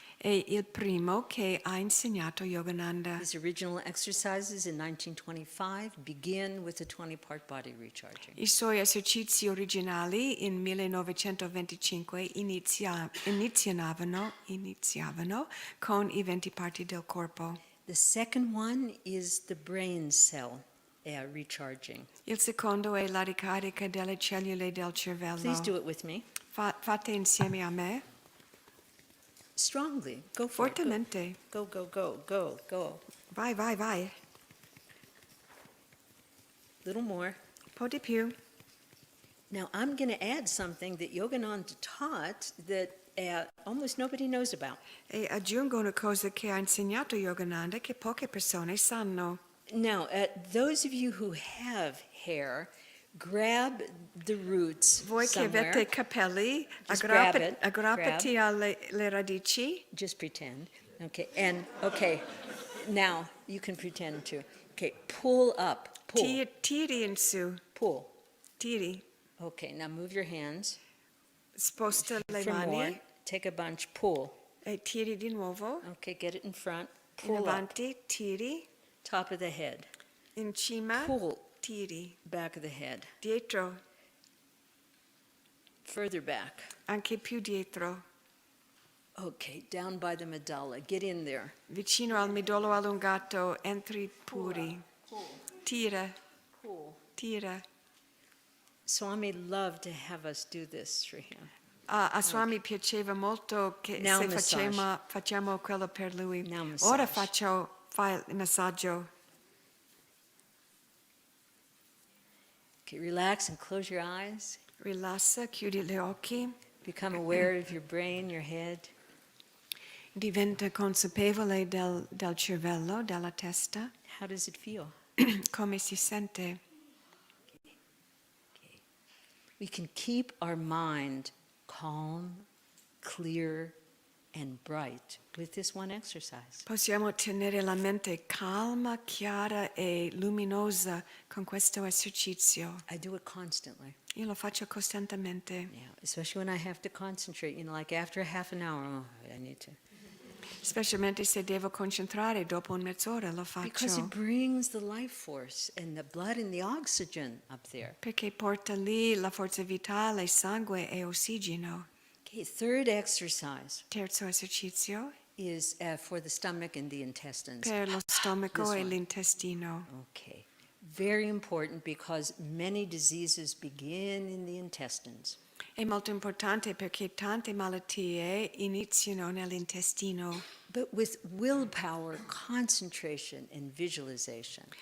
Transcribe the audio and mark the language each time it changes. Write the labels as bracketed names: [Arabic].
[Italian] È il primo che ha insegnato Yogananda. [English] His original exercises in 1925 begin with the 20 part body recharging. [Italian] I suoi esercizi originali in 1925 iniziavano con i 20 parti del corpo. [English] The second one is the brain cell. recharging. [Italian] Il secondo è la ricarica delle cellule del cervello. [English] Please do it with me. [Italian] Fate insieme a me. [English] Strongly. Go for it. [Italian] Fortemente. [English] Go, go, go, go, go. [Italian] Vai, vai, vai. [English] Little more. [Italian] Un po' di più. [English] Now, I'm going to add something that Yogananda taught that almost nobody knows about. [Italian] E aggiungo una cosa che ha insegnato Yogananda che poche persone sanno. [English] Now, those of you who have hair, grab the roots [Italian] Voi che [English] somewhere. [Italian] avete capelli, [English] Just grab it. [Italian] aggrappati alle le radici. [English] Just pretend. Okay, and okay, now you can pretend too. Okay, pull up. Pull. [Italian] Tiri in su. [English] Pull. [Italian] Tiri. [English] Okay, now move your hands. [Italian] Sposta le [English] For more. [Italian] mani [English] Take a bunch. Pull. [Italian] e tiri di nuovo. [English] Okay, get it in front. [Italian] In [English] Pull up. [Italian] avanti, tiri. [English] Top of the head. [Italian] In cima, [English] Pull. [Italian] tiri. [English] Back of the head. [Italian] Dietro, [English] Further back. [Italian] anche più dietro. [English] Okay, down by the medulla. Get in there. [Italian] Vicino al midollo allungato, entri puri. [English] Pull. [Italian] Tira, [English] Pull. [Italian] tira. [English] Swami loved to have us do this for him. [Italian] A Swami piaceva molto che [English] Now [Italian] se [English] massage. [Italian] facciamo quello per lui. [English] Now [Italian] Ora [English] massage. [Italian] fai il massaggio. [English] Okay, relax and close your eyes. [Italian] Rilassa, chiudi gli occhi. [English] Become aware of your brain, your head. [Italian] Diventa consapevole del cervello, della testa. [English] How does it feel? [Italian] Come si sente? [English] Okay. We can keep our mind calm, clear, and bright with this one exercise. [Italian] Possiamo tenere la mente calma, chiara e luminosa con questo esercizio. [English] I do it constantly. [Italian] Io lo faccio costantemente, [English] Yeah, especially when I have to concentrate. Like after a half an hour, I need to. [Italian] specialmente se devo concentrare dopo mezz'ora lo [English] Because it [Italian] faccio. [English] brings the life force and the blood and the oxygen up there. [Italian] Perché porta lì la forza vitale, sangue e ossigeno. [English] Okay, third exercise [Italian] Terzo esercizio [English] is for the stomach and the intestines. [Italian] per lo stomaco [English] This [Italian] e [English] one. [Italian] l'intestino. [English] Okay, very important because many diseases begin in the intestines. [Italian] È molto importante perché tante malattie iniziano nell'intestino, [English] But with willpower, concentration, and visualization,